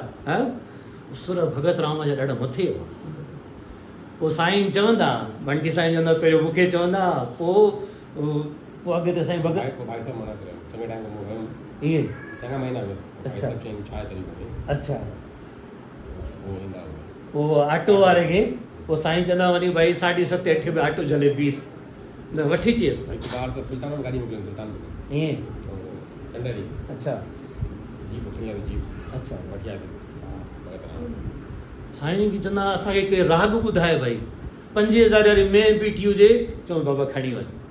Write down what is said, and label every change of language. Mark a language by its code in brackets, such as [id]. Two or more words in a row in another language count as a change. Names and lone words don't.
[sd] हा, सुर भगत राम जा ॾाढा मथे हुआ। पोइ साईं चवंदा, बंटी साईं चवंदा पहिरियों मूंखे चवंदा, पोइ अॻिते साईं भगत ईअं। अच्छा, पोइ ऑटो वारे खे पोइ साईं चवंदा वञी भाई 7:30 8 बजे ऑटो झले बीस न वठी अचेसि। ईअं। अच्छा अच्छा। साईं खे चवंदा असांखे के राग ॿुधाए भाई 5000 वारी में बीठी हुजे, चऊं बाबा खणी वञ।